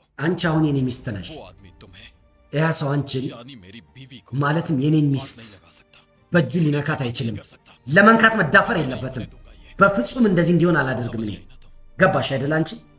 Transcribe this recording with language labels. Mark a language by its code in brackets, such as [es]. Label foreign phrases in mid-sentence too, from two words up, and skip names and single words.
[am] አንቺ አሁን የኔ ሚስት ነሽ። [hi] वो आदमी तुम्हें [am] ያ ሰው አንቺን [hi] यानी मेरी बीवी को [am] ማለትም የኔን ሚስት [hi] नहीं लगा सकता। [am] በእጁ ሊነካት አይችልም። ለመንካት መዳፈር የለበትም። በፍጹም እንደዚህ እንዲሆን አላደርግም እኔ። ገባሽ አይደል አንቺ?